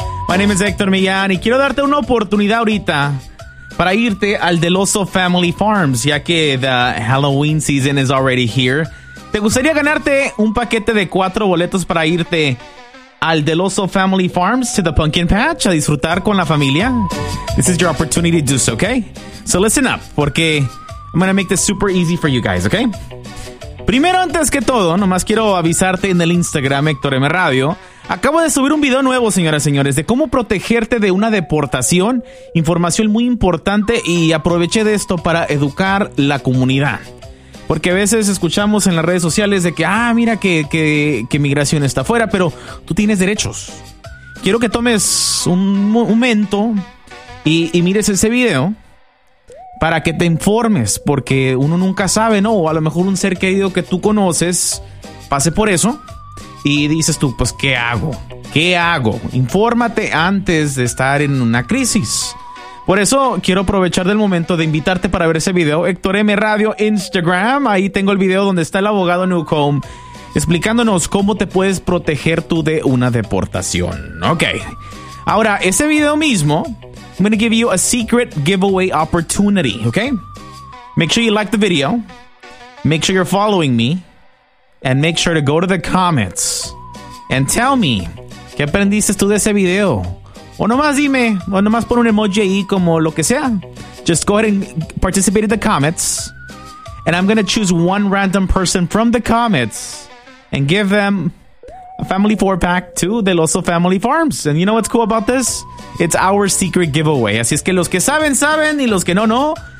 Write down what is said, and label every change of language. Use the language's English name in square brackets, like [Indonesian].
[English] My name is [Spanish] Héctor Millán y quiero darte una oportunidad ahorita para irte al Deloso Family Farms, ya que [English] the Halloween season is already here. [Spanish] ¿Te gustaría ganarte un paquete de 4 boletos para irte al Deloso Family Farms [English] to the Pumpkin Patch [Spanish] a disfrutar con la familia? [English] This is your opportunity to do so, okay? So listen up, [Spanish] porque [English] I'm going to make this super easy for you guys, okay? [Spanish] Primero, antes que todo, nomás quiero avisarte en el Instagram Héctor M Radio. Acabo de subir un video nuevo, señoras y señores, de cómo protegerte de una deportación. Información muy importante y aproveché de esto para educar la comunidad. Porque a veces escuchamos en las redes sociales de que, ah, mira que migración está afuera, pero tú tienes derechos. Quiero que tomes un momento y mires ese video para que te informes, porque uno nunca sabe, ¿no? O a lo mejor un ser querido que tú conoces pase por eso y dices tú, pues, ¿qué hago? ¿Qué hago? Infórmate antes de estar en una crisis. Por eso quiero aprovechar del momento de invitarte para ver ese video. Héctor M Radio Instagram, ahí tengo el video donde está el abogado Newcomb explicándonos cómo te puedes proteger tú de una deportación. Ok. Ahora, ese video mismo, [English] I'm going to give you a secret giveaway opportunity, okay? Make sure you like the video, make sure you're following me, and make sure to go to the comments and tell me, [Spanish] ¿qué aprendiste tú de ese video? O nomás dime, o nomás pon un emoji ahí como lo que sea. [English] Just go ahead and participate in the comments, and I'm going to choose one random person from the comments and give them a family four pack to Deloso Family Farms. And you know what's cool about this? It's our secret giveaway. [Spanish] Así es que los que saben, saben, y los que no, no.